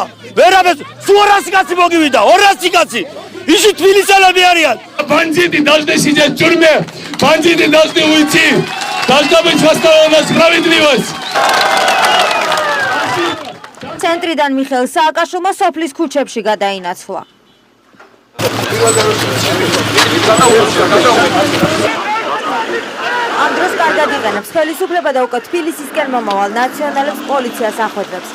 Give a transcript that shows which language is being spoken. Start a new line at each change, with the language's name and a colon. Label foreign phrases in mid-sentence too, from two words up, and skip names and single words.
Georgian: ვერაფერს, სულ 200 კაცი მოგივიდა, 200 კაცი. ისინი თბილისელები არიან.
Russian: Бандиты должны сидеть в тюрьме, бандиты должны уйти. Должна быть восстановлена справедливость.
Georgian: ცენტრიდან მიხეილ სააკაშვილმა სოფლის ქუჩებში გადაინაცვლა. ამ დროს კარგად იყენებს ხელისუფლება და უკვე თბილისისკენ მომავალ ნაციონალებს პოლიციას ახვედრებს.